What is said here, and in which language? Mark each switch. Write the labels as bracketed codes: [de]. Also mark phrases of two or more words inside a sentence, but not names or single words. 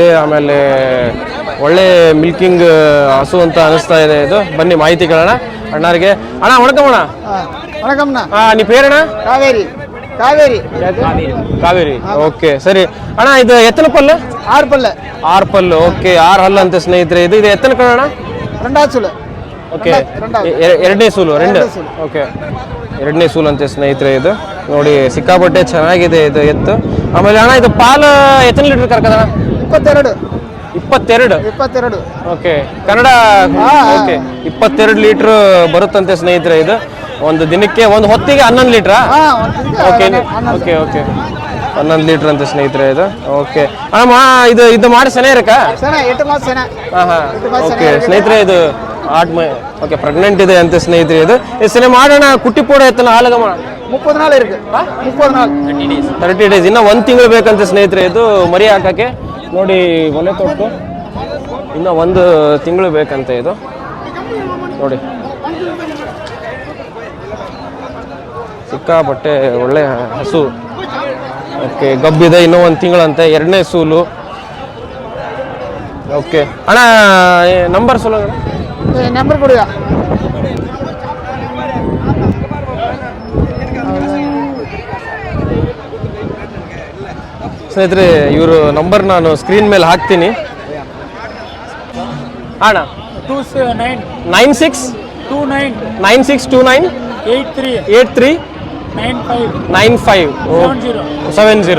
[kn] ಆಮೇಲೆ ಒಳ್ಳೆ ಮಿಲ್ಕಿಂಗ್ ಹಸು ಅಂತ ಅನಿಸ್ತಾ ಇದೆ ಇದು. ಬನ್ನಿ ಮಾಹಿತಿ ಕೇಳೋಣ ಅಣ್ಣರಿಗೆ. ಅಣ್ಣ ವಣಕಂ ಅಣ್ಣ. [ta] வணக்கம்ண்ணா. நீ பேரண்ணா? காவேரி. காவேரி. [kn] ಕಾವೇರಿ. ಓಕೆ ಸರಿ ಅಣ್ಣ. [ta] இது எத்தனை பல்லு? 6 பல்லு. [kn] 6 ಪಲ್ಲು. ಓಕೆ 6 ಹಲ್ಲು ಅಂತ ಸ್ನೇಹಿತರೆ. [ta] இது எத்தனை கண? 2வது சுழு. [kn] ಓಕೆ 2ನೇ ಸೂಲು. 2. ಓಕೆ 2ನೇ ಸೂಲು ಅಂತೆ ಸ್ನೇಹಿತರೆ ಇದು. ನೋಡಿ ಸಿಕ್ಕಾಪಟ್ಟೆ ಚೆನ್ನಾಗಿದೆ ಇದು ಎತ್ತು. [ta] ಆಮೇಲೆ அண்ணா இது பாலு எத்தனை லீட்டர் கறக்குதண்ணா? 22. [kn] 22. ಓಕೆ ಕನ್ನಡ. ಓಕೆ 22 ಲೀಟ್ರ್ ಬರುತ್ತಂತೆ ಸ್ನೇಹಿತರೆ ಇದು. ಒಂದು ದಿನಕ್ಕೆ ಒಂದು ಹೊತ್ತಿಗೆ 11 ಲೀಟ್ರಾ? ಓಕೆ ಓಕೆ ಓಕೆ 11 ಲೀಟ್ರ್ ಅಂತ ಸ್ನೇಹಿತರೆ ಇದು. [ta] ஓகே அண்ணா இது மாடு சென இருக்கா? 8 மாசம் சென. [kn] ಹಾಂ ಹಾಂ ಓಕೆ ಸ್ನೇಹಿತರೆ ಇದು 8 ಓಕೆ ಪ್ರೆಗ್ನೆಂಟ್ ಇದೆ ಅಂತ ಸ್ನೇಹಿತರೆ ಇದು. ಸೆನೆ ಮಾಡೋಣ. [ta] குட்டி போட எத்தனை நாளாகும்மா? 30 நாள் இருக்கு. 30 நாள். [kn] 30 ಡೇಸ್. ಇನ್ನು 1 ತಿಂಗಳು ಬೇಕಂತ ಸ್ನೇಹಿತರೆ ಇದು ಮರಿ ಹಾಕಕ್ಕೆ. ನೋಡಿ ಒಲೆ ತೊಟ್ಟು ಇನ್ನು 1 ತಿಂಗಳು ಬೇಕಂತೆ ಇದು. ನೋಡಿ ಸಿಕ್ಕಾಪಟ್ಟೆ ಒಳ್ಳೆ ಹಸು. ಓಕೆ ಗಬ್ಬಿದೆ. ಇನ್ನೂ 1 ತಿಂಗಳಂತೆ. 2ನೇ ಸೂಲು. [ta] ஓகே அண்ணா நம்பர் சொல்லு நம்பர் கொடுங்க. [kn] ಸ್ನೇಹಿತರೆ ಇವರು ನಂಬರ್ ನಾನು ಸ್ಕ್ರೀನ್ ಮೇಲೆ ಹಾಕ್ತೀನಿ. ಅಣ್ಣ 9629 83 95 70.